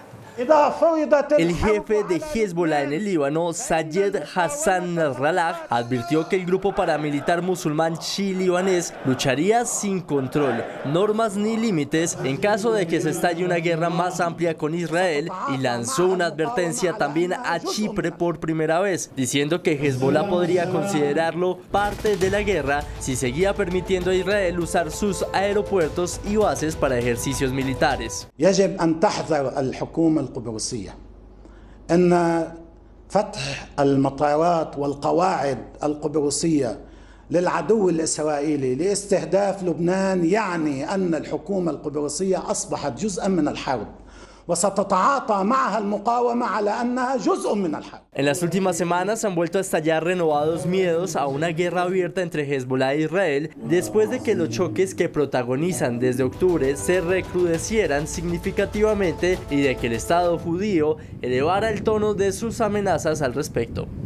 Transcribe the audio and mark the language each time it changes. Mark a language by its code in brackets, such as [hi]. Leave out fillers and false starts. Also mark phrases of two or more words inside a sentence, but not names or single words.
[es] El jefe de Hezbollah en el Líbano, Sayed Hassan Nasrallah, advirtió que el grupo paramilitar musulmán chií-libanés lucharía sin control, normas ni límites en caso de que se estalle una guerra más amplia con Israel y lanzó una advertencia también a Chipre por primera vez, diciendo que Hezbollah podría considerarlo parte de la guerra si seguía permitiendo a Israel usar sus aeropuertos y bases para ejercicios militares. [ar] القبرصية أن فتح المطارات والقواعد القبرصية للعدو الإسرائيلي لاستهداف لبنان يعني أن الحكومة القبرصية أصبحت جزءا من الحرب وستتعاطى معها المقاومة على أنها جزء من الحل. [es] En las últimas semanas han vuelto a estallar renovados miedos a una guerra abierta entre Hezbollah e Israel después de que los choques que protagonizan desde octubre se recrudecieran significativamente y de que el Estado judío elevara el tono de sus amenazas al respecto.